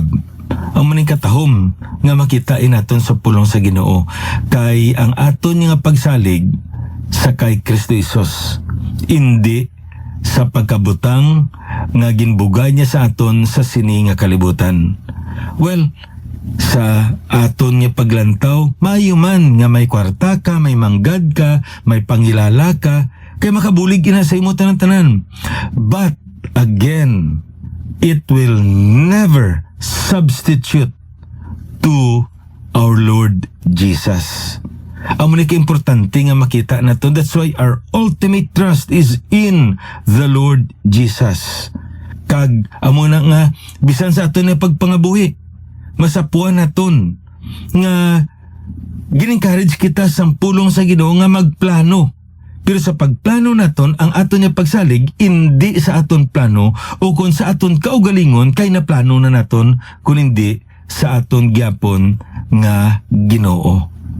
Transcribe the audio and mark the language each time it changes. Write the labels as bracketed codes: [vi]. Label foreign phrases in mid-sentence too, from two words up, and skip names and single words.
[hil] Ang maning katahom nga makitain naton sa pulong sa Ginoo kay ang aton nga pagsalig sa kay Kristo Jesus, hindi sa pagkabutang nga ginbugay niya sa aton sa sini nga kalibutan. Well, sa aton nga paglantaw, maayo man nga may kwarta ka, may manggad ka, may pangilala ka, kay makabulig ina sa imo tanan-tanan. [en] But again, it will never substitute to our Lord Jesus. [hil] Amo ni importante nga makita naton. [en] That's why our ultimate trust is in the Lord Jesus. [hil] Kag amo na nga bisan sa aton nga pagpangabuhi, masapuan naton nga gin-encourage kita sa pulong sa Ginoo nga magplano. Pero sa pagplano naton, ang aton nga pagsalig hindi sa aton plano o kung sa aton kaugalingon kay na plano na naton, kung hindi sa aton gyapon nga Ginoo.